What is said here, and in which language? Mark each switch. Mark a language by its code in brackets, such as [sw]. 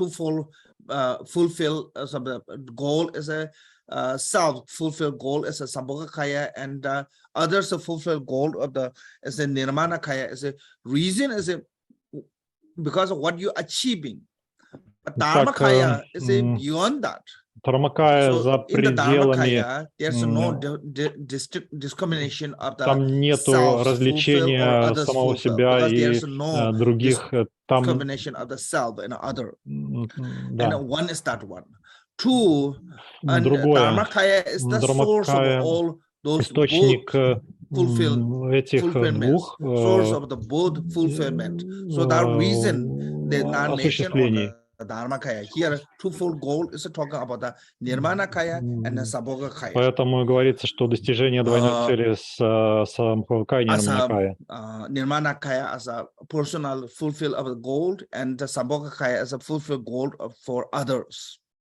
[en] Fulfill the goal is a self-fulfilled goal is a Sambhogakaya, and others a fulfilled goal of the as a Nirmanakaya. Is a reason is a because of what you're achieving. But Dharmakaya is a beyond that. [ru] Dharmakaya за пределами. [en] There's no discrimination of the [ru] там нету развлечения самого себя и других. Там [en] discrimination of the self and other. And one is that one. Two, and Dharmakaya is the source of all those [ru] источник этих двух [en] source of the both fulfillment. So that reason they not mention on the Dharmakaya. Here, twofold goal is talking about the Nirmanakaya and the Sambhogakaya. [ru] Поэтому говорится, что достижение двойной цели с Sambhogakaya и Nirmanakaya. [en] Nirmanakaya as a personal fulfill of the goal, and the Sambhogakaya as a fulfill goal for others.